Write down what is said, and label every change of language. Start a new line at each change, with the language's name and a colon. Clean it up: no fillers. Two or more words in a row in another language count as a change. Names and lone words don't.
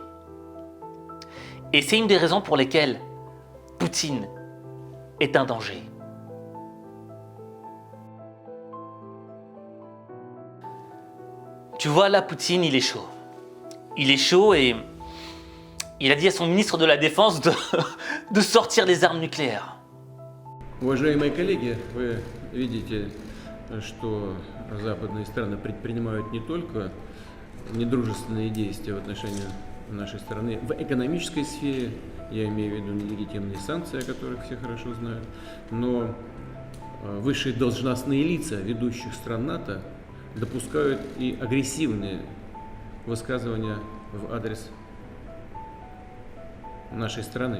French: Et c'est une des raisons pour lesquelles Poutine est un danger. Tu vois, là, Poutine, il est chaud. Il est chaud et il a dit à son ministre de la Défense de sortir les armes nucléaires.
Russian: Уважаемые коллеги, вы видите, что западные страны предпринимают не только недружественные действия в отношении нашей страны в экономической сфере, я имею в виду нелегитимные санкции, о которых все хорошо знают, но высшие должностные лица ведущих стран НАТО допускают и агрессивные высказывания в адрес нашей страны.